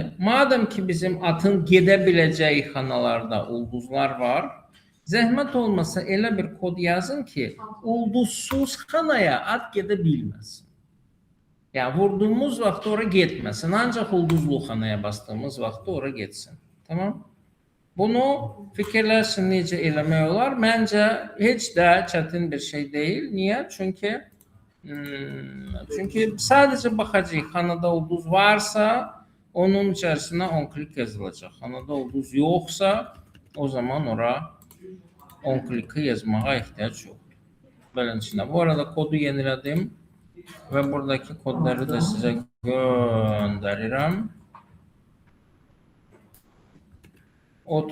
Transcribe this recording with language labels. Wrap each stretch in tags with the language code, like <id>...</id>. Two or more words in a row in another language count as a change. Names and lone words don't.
<az>Madem ki bizim atın gedə biləcəyi xanalarda ulduzlar var, zəhmət olmasa elə bir kod yazın ki, ulduzsuz xanaya at gedə bilməsin. Yani vurduğumuz vaxt ora getməsin, ancaq ulduzlu xanaya bastığımız vaxt ora getsin. Tamam? Bunu fikirləşin necə eləmək olar? Məncə heç də çətin bir şey deyil. Niyə?</az> <tr>Çünkü sadece bakacağız.</tr> <az>Xanada ulduz varsa</az> <tr>onun içerisine 10 klik yazılacak.</tr> <az>Xanada ulduz yoksa o zaman ora 10 kliki yazmağa</az> <tr>ihtiyaç yoktur.</tr> <az>Beləsinə.</az> <tr>Bu arada kodu yenilədim ve buradaki kodları da size göndərirəm.</tr>